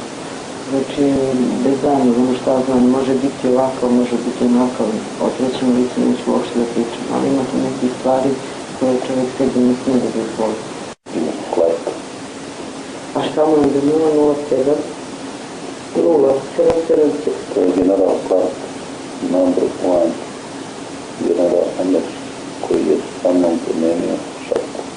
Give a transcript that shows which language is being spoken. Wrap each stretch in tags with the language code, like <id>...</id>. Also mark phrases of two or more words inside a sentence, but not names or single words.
<sr>Znači, bez danja, ono šta znam, može biti ovakav, može biti onakav, o trećem licu neću uopšte da pričam, ali ima tu nekih stvari koje čovjek sebi ne smije da dozvoli. A šta mu je 007? 077? To je general Clark, number 1, general Anders, koji je sa mnom promenio šat.</sr>